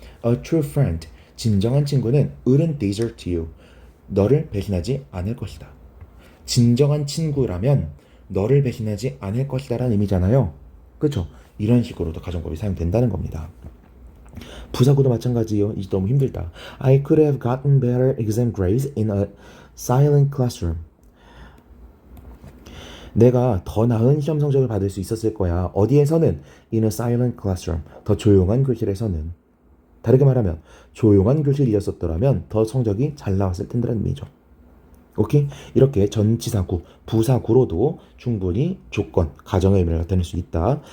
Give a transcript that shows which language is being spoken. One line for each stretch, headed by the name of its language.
English: A true friend,
Korean: 진정한 친구는
English: wouldn't desert you,
Korean: 너를 배신하지 않을 것이다. 진정한 친구라면 너를 배신하지 않을 것이다 라는 의미잖아요. 그렇죠? 이런 식으로도 가정법이 사용된다는 겁니다. 부사구도 마찬가지예요. 이제 너무 힘들다.
English: I could have gotten better exam grades in a silent classroom.
Korean: 내가 더 나은 시험 성적을 받을 수 있었을 거야. 어디에서는?
English: In a silent classroom.
Korean: 더 조용한 교실에서는. 다르게 말하면 조용한 교실이었었더라면 더 성적이 잘 나왔을 텐데라는 의미죠. 오케이? 이렇게 전치사구, 부사구로도 충분히 조건, 가정의 의미를 나타낼 수 있다.